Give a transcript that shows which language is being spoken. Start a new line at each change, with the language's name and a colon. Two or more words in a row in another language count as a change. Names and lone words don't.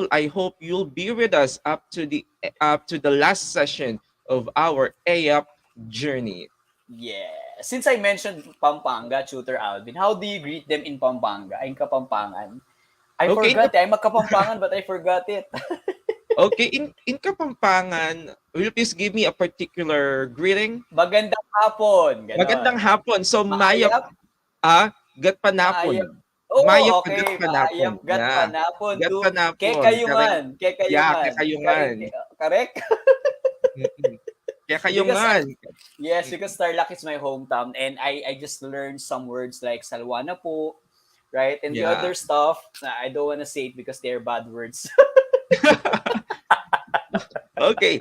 English: I hope you'll be with us up to the last session of our AAP journey. Yeah. Since I mentioned Pampanga, Tutor Alvin, how do you greet them in Pampanga, in Kapampangan? I Okay, forgot. I'm a Kapampangan, but I forgot it. okay, in Kapampangan, will you please give me a particular greeting?
Filipino: Magandang hapon, ganon. Magandang hapon.
English: So,
Pampanga: mayap, Maayap, gat maayap. panapon. Mayap
Filipino: Oo,
Pampanga: ka gat
English: okay.
Pampanga: panapon. Maayap gat
English: Yeah.
Pampanga: panapon Gat
English: to
Pampanga: panapon. Correct. Kekayungan.
English: Yeah,
Pampanga: Kekayungan. kakayungan.
English: Correct? Mm-mm. Because,
Pampanga: Kakayungan.
English: yes, Mm-mm. because Tarlac is my hometown and I just learned some words like
Pampanga: salwana po,
English: right? And the Yeah. other stuff, I don't want to say it because they're bad words. Okay.